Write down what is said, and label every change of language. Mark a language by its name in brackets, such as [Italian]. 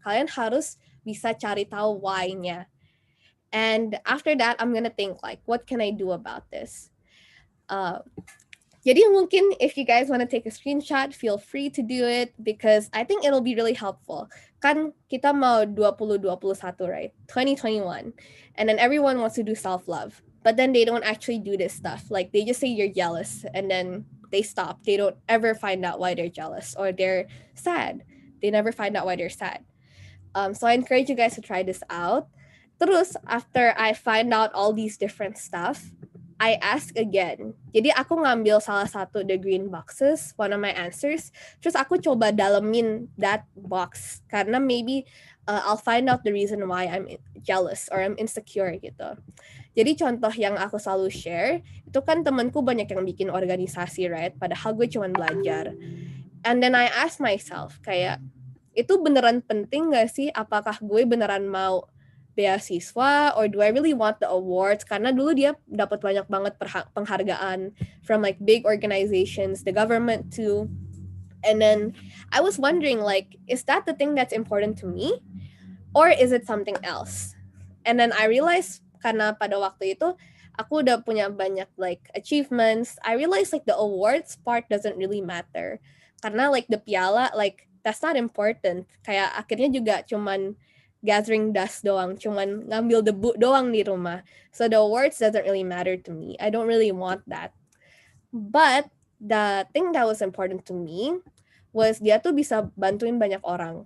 [Indonesian] Kalian harus bisa cari tahu why-nya. [English] And after that, I'm gonna think like, what can I do about this? [Indonesian] Jadi mungkin [English] if you guys want to take a screenshot, feel free to do it because I think it'll be really helpful. [Indonesian] Kan kita mau 2021, right? 2021. [English] And then everyone wants to do self-love. But then they don't actually do this stuff. Like they just say you're jealous and then they stop. They don't ever find out why they're jealous or they're sad. They never find out why they're sad. So I encourage you guys to try this out. Terus, after I find out all these different stuff, I ask again. [Indonesian] Jadi aku ngambil salah satu [English] the green boxes, one of my answers. [Indonesian] Terus aku coba dalemin [English] that box. Karena maybe I'll find out the reason why I'm jealous or I'm insecure gitu. [Indonesian] Jadi contoh yang aku selalu share, itu kan temanku banyak yang bikin organisasi, right? Padahal gue cuma belajar. [English] And then I ask myself, [Indonesian] kayak, itu beneran penting gak sih? Apakah gue beneran mau beasiswa [English] or do I really want the awards? [Indonesian] Karena dulu dia dapat banyak banget penghargaan [English] from like big organizations, the government too. And then I was wondering like, is that the thing that's important to me? Or is it something else? And then I realized [Indonesian] karena pada waktu itu aku udah punya banyak [English] like achievements. I realized like the awards part doesn't really matter. Karena like the piala, like that's not important. Kayak akhirnya juga cuman gathering dust doang, cuman ngambil debu doang di rumah. So the awards doesn't really matter to me. I don't really want that. But the thing that was important to me was [Indonesian] dia tuh bisa bantuin banyak orang.